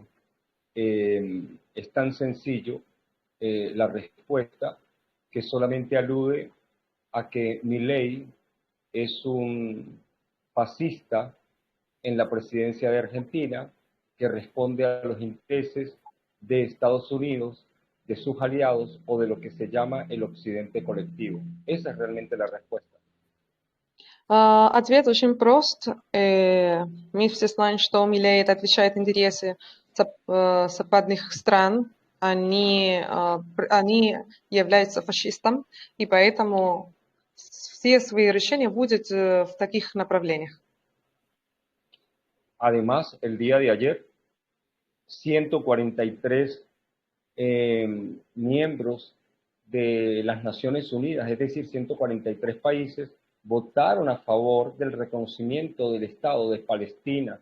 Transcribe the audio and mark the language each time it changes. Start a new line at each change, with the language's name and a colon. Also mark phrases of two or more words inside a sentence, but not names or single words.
Spanish: Es tan sencillo la respuesta que solamente alude a que Milei es un fascista en la presidencia de Argentina que responde a los intereses de Estados Unidos, de sus aliados o de lo que se llama el occidente colectivo. Esa es realmente la respuesta.
Russian: Ответ очень прост. Мы все знаем, что Милей это отвечает интересы западных стран. Они являются фашистом, и поэтому все свои решения будут в таких направлениях.
Spanish: Además, el día de ayer, 143 miembros de las Naciones Unidas, es decir, 143 países, votaron a favor del reconocimiento del Estado de Palestina.